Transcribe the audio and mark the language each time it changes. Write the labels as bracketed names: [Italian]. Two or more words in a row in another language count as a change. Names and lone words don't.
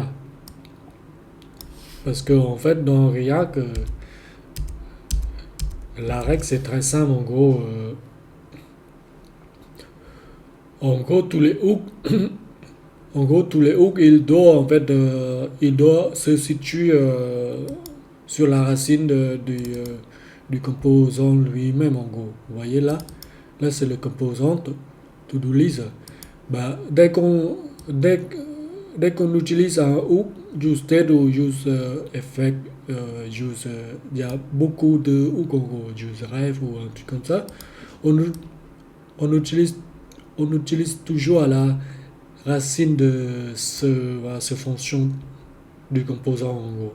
[French] Parce que, en fait, dans React, la règle, c'est très simple, en gros, tous les hooks, en gros, tous les hooks, il doit se situer sur la racine du composant lui-même, en gros. Vous voyez là? Là, c'est le composant [English] to-do list. [French] Bah, dès, dès qu'on utilise un hook, useState ou useEffect, il y a beaucoup de hooks, en gros, useRef ou un truc comme ça. On, on utilise, on utilise toujours à la racine de ce fonction du composant, en gros.